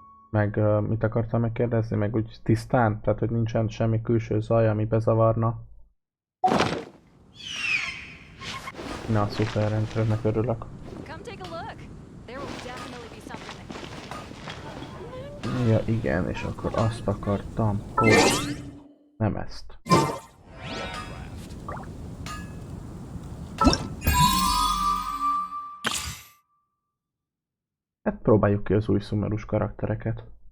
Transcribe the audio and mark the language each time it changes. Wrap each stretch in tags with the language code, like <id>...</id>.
<hu>Meg mit akartam megkérdezni? Meg úgy tisztán? Tehát, hogy nincsen semmi külső zaj, ami bezavarna. Na, szuper, rendszernek örülök.</hu> <en>Come take a look. There will definitely be something that</en> <hu>Ja, igen, és akkor azt akartam, hogy nem ezt. Hát próbáljuk ki az új Sumerus karaktereket.</hu>